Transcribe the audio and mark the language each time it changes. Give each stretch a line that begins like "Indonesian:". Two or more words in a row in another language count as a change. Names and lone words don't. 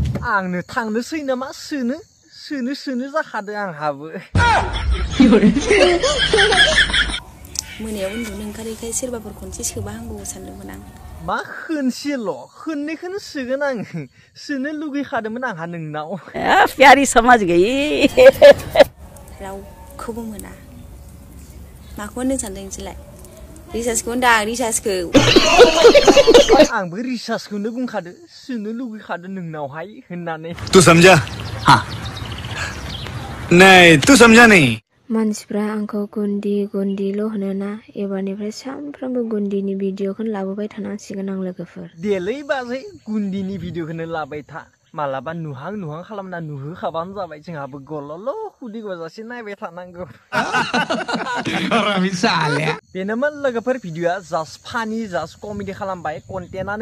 Bodo: आंनो थांनोसै नामा सोनो जाखादो आंहाबो मोनायाव उन्दुनो ओंखारैखाय सोरबाफोर खनसे सोबा हामगौ सानदोंमोन आं मा खननैखौनो सोगोन आं सोनो लुगैखादोंमोन आंहा नोंनाव
Hindi: प्यारी समझ गई
Bodo: रावखौबो मोना माखौ होननो सानदों नोंसोरलाय रिसार्जखौ होनदां रिसार्जखौ आंबो रिसार्जखौनो बुंखादो सोनो लुगैखादो नोंनावहाय होननानै
Hindi: तू समझा हाँ नहीं तू समझा नहीं
Bodo: मानसिफ्रा आंखौ गुन्दिल' होनोना एबारनिफ्राय सानफ्रामबो गुन्दिनि भिडिअखौनो लाबोबाय थानांसिगोन आं लोगोफोर देलै बाजै गुन्दिनि भिडिअखौनो लाबाय था मालाबा नुहां खालामना नुहोखाबानो जाबाय जोंहाबो गल'ल' खुदै गजासे नायबाय थानांगौ बेनोमोन लोगोफोर भिडिअआ
English: just funny just comedy
Bodo: खालामबाय कन्टेन्टआनो